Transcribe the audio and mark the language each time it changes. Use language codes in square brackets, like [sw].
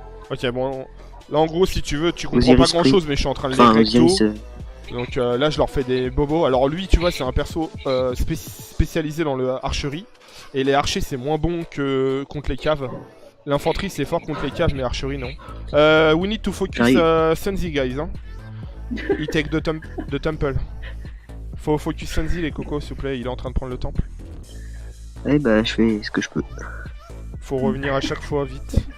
[fr] Ok, bon. Là, en gros, si tu veux, tu comprends pas Osiris grand chose, mais je suis en train de les Enfin, recto. Osiris, Donc là, je leur fais des bobos. Alors lui, tu vois, c'est un perso spécialisé dans le archerie. Et les archers, c'est moins bon que contre les caves. L'infanterie, c'est fort contre les caves, mais l'archerie, non. [en] We need to focus Sunzi, guys. Hein. He take the temple. [fr] Faut focus Sunzi, les cocos, s'il vous plaît. Il est en train de prendre le temple. Ouais, bah, je fais ce que je peux. Faut revenir à chaque fois, vite.